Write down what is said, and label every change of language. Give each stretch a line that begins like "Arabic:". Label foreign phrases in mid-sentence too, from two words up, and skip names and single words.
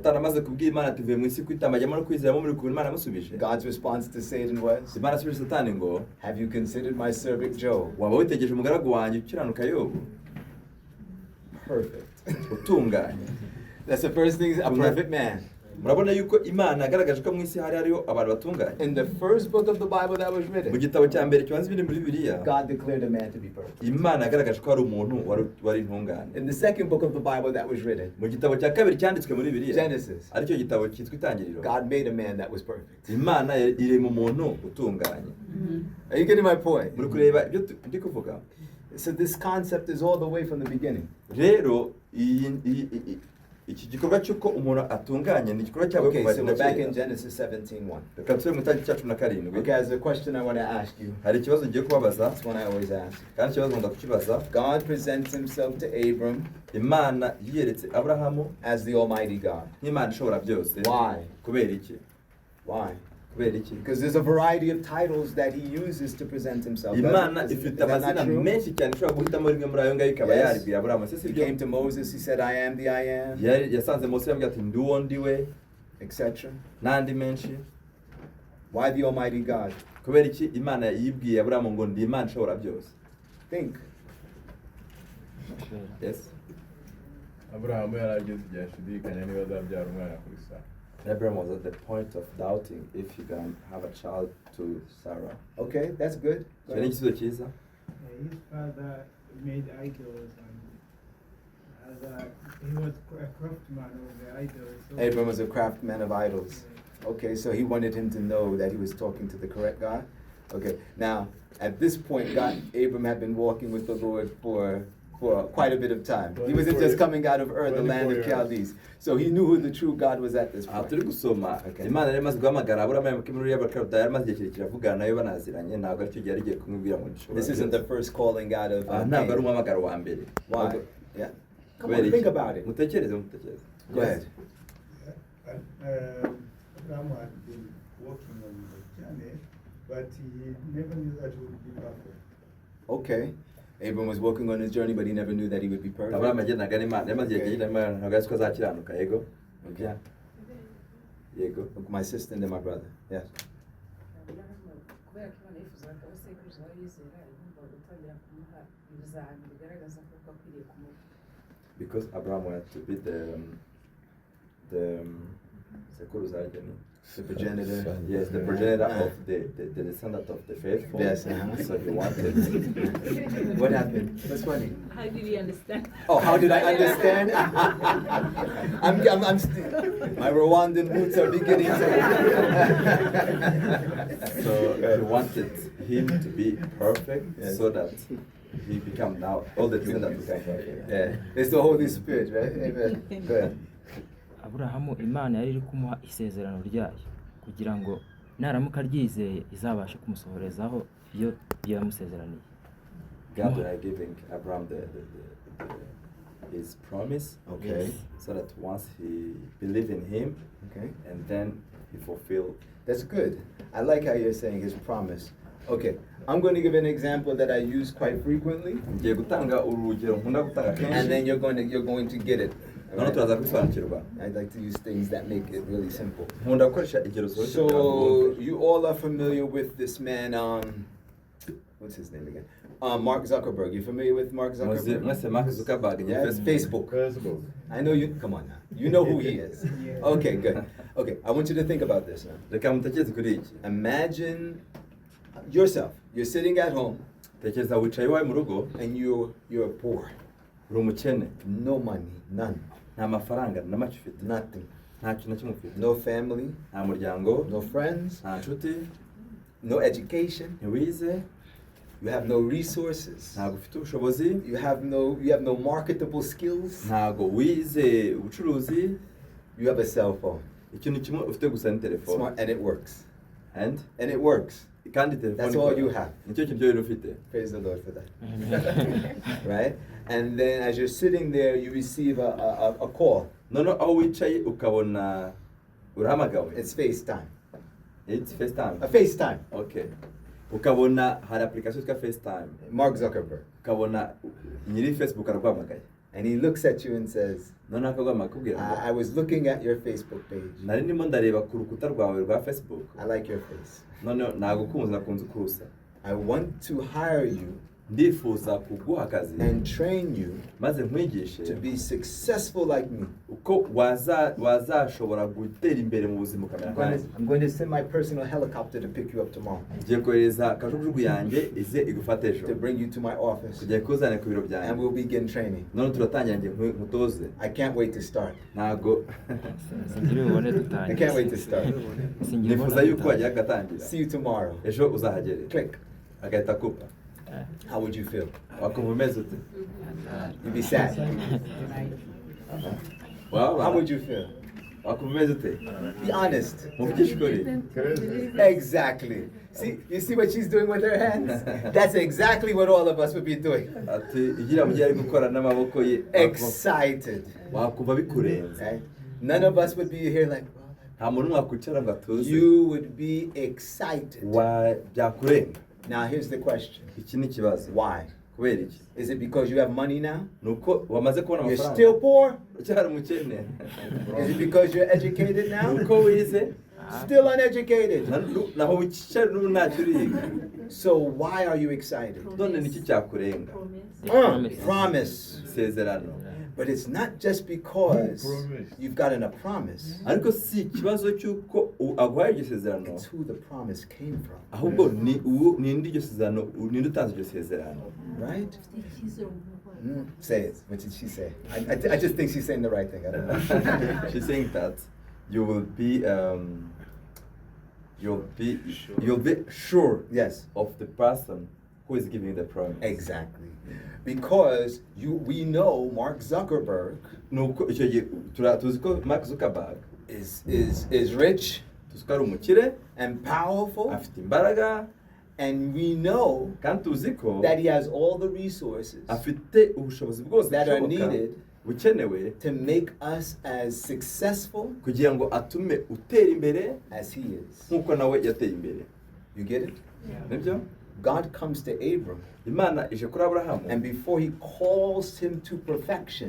Kinyarwanda: satani amaze kubwira imana ati vuye mu isi kwitama ajyamo no kwizeramo muri kubura imana amusubije.
English: God's response to Satan was,
Kinyarwanda: imana asubije satani ngo
English: have you considered my servant Job?
Kinyarwanda: waba witegereje umugaragu wanjye ukiranuka yobu
English: Perfect.
Kinyarwanda: utunganye.
English: That's the first thing, a perfect man.
Kinyarwanda: murabona yuko imana yagaragaje ko mu isi hari hariho abantu batunganye.
English: In the first book of the Bible that was
Kinyarwanda: mu
English: written,
Kinyarwanda: gitabo cya mbere kibanza ibiri muri bibiliya
English: God declared a man to be perfect.
Kinyarwanda: imana yagaragaje ko hari umuntu wari intungane.
English: In the second book of the Bible that was written,
Kinyarwanda: mu gitabo cya kabiri cyanditswe muri bibiliya
English: Genesis,
Kinyarwanda: aricyo gitabo cyitwa itangiriro
English: God made a man that was perfect.
Kinyarwanda: imana iri mu muntu utunganye.
English: Are you getting my point?
Kinyarwanda: muri kureba ibyo ndi kuvuga.
English: So this concept is all the way from the beginning.
Kinyarwanda: rero iki gikorwa cy'uko umuntu atunganye ni igikorwa cyabo
English: Okay,
Kinyarwanda: kuva
English: so
Kinyarwanda: na
English: we're back in
Kinyarwanda: kera.
English: Genesis 17:1.
Kinyarwanda: reka tusubire mu itangiriro cya cumi na karindwi.
English: Okay, as a question I want to ask you,
Kinyarwanda: hari ikibazo ngiye kubabaza
English: that's one I always ask.
Kinyarwanda: kandi ikibazo nkunda kukibaza.
English: God presents himself to Abram
Kinyarwanda: imana yiyeretse aburahamu
English: as the Almighty God.
Kinyarwanda: nk'imana ishobora byose.
English: Why?
Kinyarwanda: kubera iki?
English: Why?
Kinyarwanda: kubera iki?
English: Because there's a variety of titles that he uses to present himself.
Kinyarwanda: imana
English: Is
Kinyarwanda: ifite
English: that not
Kinyarwanda: amazina
English: true?
Kinyarwanda: menshi cyane ishobora guhitamo rimwe muri ayo ngayo ikaba
English: Yes.
Kinyarwanda: yaribwira aburahamu. ese si
English: He
Kinyarwanda: byo?
English: came to Moses, he said, I am the I am,
Kinyarwanda: yasanze mose yambwira ati ndi uwo ndi we
English: etc.
Kinyarwanda: n'andi menshi.
English: Why the Almighty God?
Kinyarwanda: kubera iki imana yibwiye aburahamu ngo ndi imana ishobora byose?
English: Think. yes.
Kinyarwanda: Aburahamu yarageze igihe ashidikanya niba azabyara umwana kuri Sara.
English: Abraham was at the point of doubting if he can have a child to Sarah. Okay, that's good. Go
Kinyarwanda: icyo ni
English: ahead.
Kinyarwanda: igisubizo cyiza.
English: His father made idols and he was a craftsman of the idols. So Abram was a craftsman of idols. Okay, so he wanted him to know that he was talking to the correct God. Okay, now at this point, Abram had been walking with the Lord for quite a bit of time. He wasn't 24 just years. coming out of Ur, the land of 24 years. Chaldees. So he knew who the true God was at this
Kinyarwanda: aha
English: point.
Kinyarwanda: turi gusoma
English: Okay.
Kinyarwanda: imana yari imaze guhamagara aburahamu muri y'abakarudaya yari imaze igihe kirekire avugana nayo banaziranye ntabwo aricyo gihe yari igiye kumubwira ngo ndishobora
English: This isn't the
Kinyarwanda: byose.
English: first calling out of
Kinyarwanda: aha ntabwo ari
English: Cain.
Kinyarwanda: umuhamagaro wa mbere.
English: Why? Yeah. Come
Kinyarwanda: kubera
English: on,
Kinyarwanda: iki?
English: think about it.
Kinyarwanda: mutekereze.
English: Go ahead. Abraham had been working on the journey, but he never knew that he would be perfect. Okay. Abram was working on his journey, but he never knew that he would be
Kinyarwanda: aburahamu
English: perfect.
Kinyarwanda: yagendaga n'imana yari imaze igihe
English: Okay.
Kinyarwanda: kinini n'imana ntabwo azi ko azakiranuka. yego.
English: Okay.
Kinyarwanda: yego.
English: My sister and then my brother. Yes.
Kinyarwanda: kubera ko imana yifuzaga ko abasekuruza bayizera igomba gutangira kumuha ibizami bigaragaza ko akwiriye kumuha.
English: because Abraham wanted to be the
Kinyarwanda: sekuruza ageni.
English: The progenitor. Yes, the progenitor of the descendant of the faithful. Yes, So he wanted. What happened? What's funny? How did he understand? Oh, how did I understand? My Rwandan roots are beginning to. So he wanted him to be perfect, Yes. so that he become now all the descendants become perfect. Yeah, it's the Holy Spirit, right? Amen. Go ahead.
Kinyarwanda: aburahamu imana yari iri kumuha isezerano ryayo kugira ngo naramuka aryizeye izabashe kumusohorezaho iyo yamusezeraniye.
English: God was giving Abraham his promise. Okay. So that once he believed in him, Okay. and then he fulfilled. That's good. I like how you're saying his promise. Okay, I'm going to give an example that I use quite frequently,
Kinyarwanda: Ngiye gutanga urugero nkunda gutanga
English: and
Kinyarwanda: kenshi
English: then you're going to get it.
Kinyarwanda: noneho turaza kubisobanukirwa.
English: I like to use things that make it really simple.
Kinyarwanda: Nkunda gukoresha ingero zoroshye kugira ngo
English: So
Kinyarwanda: mwumve.
English: you all are familiar with this man, what's his name again? Mark Zuckerberg. You familiar with Mark
Kinyarwanda: Muzi
English: Zuckerberg?
Kinyarwanda: mwese Mark Zuckerberg ni
English: Yes, Facebook. Facebook. I know you. Come on now. You know who he is. Okay, good. Okay, I want you to think about this now.
Kinyarwanda: Reka mutekereze kuri iki.
English: Imagine yourself. You're sitting at home
Kinyarwanda: Tekereza wicaye iwawe mu rugo
English: and you're poor.
Kinyarwanda: uri umukene
English: No money, none,
Kinyarwanda: nta mafaranga na make ufite
English: nothing.
Kinyarwanda: nta kintu na kimwe ufite
English: No family,
Kinyarwanda: nta muryango
English: no friends,
Kinyarwanda: nta nshuti
English: no education.
Kinyarwanda: ntiwize
English: You have no resources.
Kinyarwanda: ntabwo ufite ubushobozi
English: You have no marketable skills.
Kinyarwanda: ntabwo wize ubucuruzi
English: You have a cell phone.
Kinyarwanda: ikintu kimwe ufite gusa ni telefone
English: Smart, and it works. and And it works.
Kinyarwanda: kandi telefone
English: That's all
Kinyarwanda: ikora.
English: you have.
Kinyarwanda: nicyo kintu rero ufite
English: Praise the Lord for that. Right? And then as you're sitting there, you receive a call.
Kinyarwanda: noneho aho wicaye ukabona urahamagawe
English: It's FaceTime. it's FaceTime A FaceTime.
Kinyarwanda: okay ukabona hari application yitwa FaceTime
English: Mark Zuckerberg.
Kinyarwanda: ukabona nyiri Facebook araguhamagaye
English: And he looks at you and says,
Kinyarwanda: noneho akaguhamagara akubwira ngo
English: I was looking at your Facebook page.
Kinyarwanda: nari ndimo ndareba ku rukuta rwawe rwa Facebook
English: I like your face.
Kinyarwanda: noneho nagukunze nakunze uko usa
English: I want to hire you
Kinyarwanda: ndifuza kuguha akazi
English: and train you
Kinyarwanda: maze nkwigishe
English: to be successful like me.
Kinyarwanda: uko wazashobora gutera imbere mu buzima ukamera nkanjye
English: I'm going to send my personal helicopter to pick you up tomorrow,
Kinyarwanda: ngiye kohereza kajugujugu yanjye ize igufate ejo
English: to bring you to my office,
Kinyarwanda: kugira kuzane ku biro
English: and
Kinyarwanda: byanjye
English: we'll begin training.
Kinyarwanda: noneho turatangira ngiye nkutoze
English: I can't wait to start.
Kinyarwanda: ntago singira ubone
English: I
Kinyarwanda: dutangiye
English: can't wait to start.
Kinyarwanda: Singira nifuza ubone yuko wajya dutangiye. agatangira
English: See you tomorrow.
Kinyarwanda: ejo uzahagere
English: Click.
Kinyarwanda: agahita akupa
English: How would you feel?
Kinyarwanda: wakumva umeze ute
English: You'd be sad. How would you feel?
Kinyarwanda: wakumva umeze ute
English: Be honest.
Kinyarwanda: muvugishe ukuri
English: Exactly. You see what she's doing with her hands? That's exactly what all of us would be doing.
Kinyarwanda: ati igira mu gihe ari gukora n'amaboko ye
English: Excited.
Kinyarwanda: wakumva bikurenze
English: Right? None of us would be here like,
Kinyarwanda: nta muntu wakwicara ngo atuze
English: you would be excited.
Kinyarwanda: byakurenga
English: Now here's the question.
Kinyarwanda: iki ni ikibazo
English: Why?
Kinyarwanda: kubera iki
English: Is it because you have money now?
Kinyarwanda: ni uko wamaze kubona
English: You're
Kinyarwanda: amafaranga
English: still poor?
Kinyarwanda: ucyari umukene
English: Is it because you're educated
Kinyarwanda: ni
English: now?
Kinyarwanda: uko wize
English: Still uneducated.
Kinyarwanda: naho wicaye n'ubu ntacyo uriga
English: So why are you excited?
Kinyarwanda: none niki cyakurenga
English: Promise.
Kinyarwanda: isezerano
English: But it's not just because Promise. you've gotten a promise.
Kinyarwanda: ariko si ikibazo cy'uko aguhaye iryo sezerano
English: It's who the promise came from.
Kinyarwanda: ahubwo ni indi iryo sezerano ninde utanze iryo sezerano
English: Right? Say it. What did she say? I just think she's saying the right thing. I don't know. she's saying that you will be you'll be sure Yes. of the person who is giving you the promise. Exactly. Because we know Mark Zuckerberg
Kinyarwanda: nuko icyo gihe tuzi ko Mark Zuckerberg
English: is rich
Kinyarwanda: tuzi ko ari umukire
English: and powerful,
Kinyarwanda: afite imbaraga
English: and we know
Kinyarwanda: kandi tuzi ko
English: that he has all the resources
Kinyarwanda: afite ubushobozi bwose
English: that are
Kinyarwanda: bushoboka
English: needed
Kinyarwanda: bukenewe
English: to make us as successful
Kinyarwanda: kugira ngo atume utera imbere
English: as he is.
Kinyarwanda: nk'uko nawe yateye imbere
English: You get it?
Kinyarwanda: nibyo
English: God comes to Abram,
Kinyarwanda: imana ije kuri aburahamu
English: and before he calls him to perfection,